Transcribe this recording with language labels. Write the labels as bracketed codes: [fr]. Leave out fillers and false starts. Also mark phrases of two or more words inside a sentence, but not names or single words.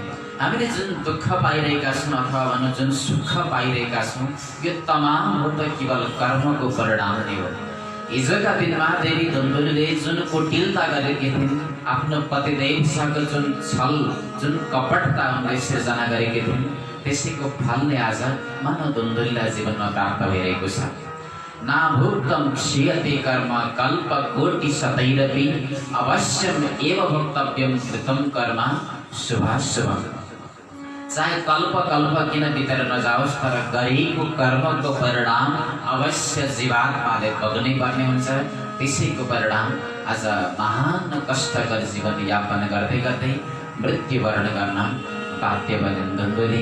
[ne] हामीले जुन दुःख पाइरहेका छौँ अथवा भनौँ जुन सुख पाइरहेका छौँ, यो तमाम हो त केवल कर्मको परिणाम नै हो। हिजोका दिनमा देवी धुन्धुलीले जुन कुटिलता गरेकी थिइन्, आफ्नो पतिदेवसँग जुन छल जुन कपटता उनले सिर्जना गरेकी थिइन्, त्यसैको फलले आज मानव धुन्धुलीलाई जीवनमा प्राप्त भइरहेको छ। [sa] नाभुक्तं क्षीयते कर्म कल्प कोटि शतैरपि अवश्यम एव भोक्तव्यं कृतं कर्म शुभाशुभम्। [ne] चाहे कल्प कल्प किन बितेर नजाओस्, तर गरेको कर्मको परिणाम अवश्य जीवात्माले भोग्नै पर्ने हुन्छ। त्यसैको परिणाम आज महान कष्टकर जीवन यापन गर्दै गर्दै मृत्युवरण गर्न बाध्य बनिन् धुन्धुली।